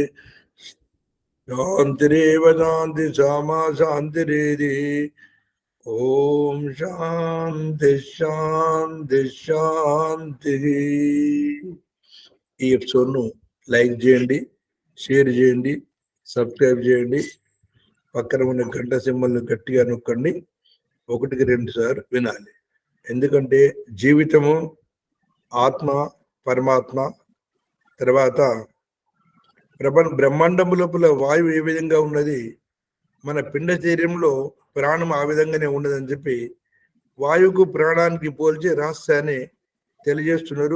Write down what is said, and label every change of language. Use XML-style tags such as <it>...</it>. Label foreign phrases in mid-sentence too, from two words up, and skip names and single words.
<sa>शांतिरेव शांति सामा शांतिरेधि ओम शांति शांति शांति</sa> <te>ఈ ఎపిసోడ్ను లైక్ చేయండి, షేర్ చేయండి, సబ్స్క్రైబ్ చేయండి, పక్కన ఉన్న గంట సింబల్ను గట్టిగా నొక్కండి, 1-2 సార్లు వినాలి. ఎందుకంటే జీవితము ఆత్మ పరమాత్మ తర్వాత బ్రహ్మాండం లోపల వాయువు ఏ విధంగా ఉన్నది, మన పిండ శరీరంలో ప్రాణం ఆ విధంగానే ఉన్నదని చెప్పి వాయువుకు ప్రాణానికి పోల్చి రహస్యాన్ని తెలియజేస్తున్నారు.</te>